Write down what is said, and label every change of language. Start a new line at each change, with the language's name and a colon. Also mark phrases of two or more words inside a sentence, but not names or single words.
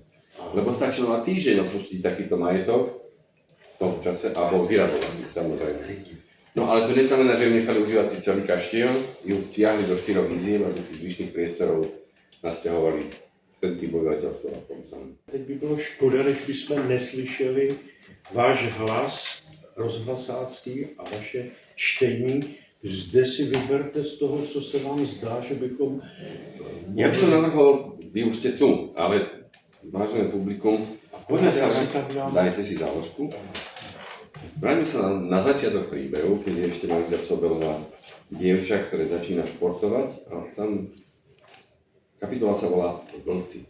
Slovak: Lebo stačilo na týždeň opustiť takýto majetok v tom čase a bol vyradovaný, samozrejme. No ale to neznamená, že ju nechali užívať si celý kaštiel, ju stiahli do 4 iziev a do tých zvyšných priestorov nasťahovali ten typ obyvateľstva na tom samom.
Czech: Teď by bylo škoda, než bychom neslyšeli váš hlas rozhlasácký a vaše čtení. Zde si vyberte z toho, co se vám zdá, že bychom...
Slovak: Ja by som navrhol, vy už ste tu, ale vážené publikum, poďme sa, dajte si záložku. Vráťme sa na začiatok príbehu, keď je ešte Magda Cobelová dievča, ktoré začína športovať a tam kapitola sa volá Vlci.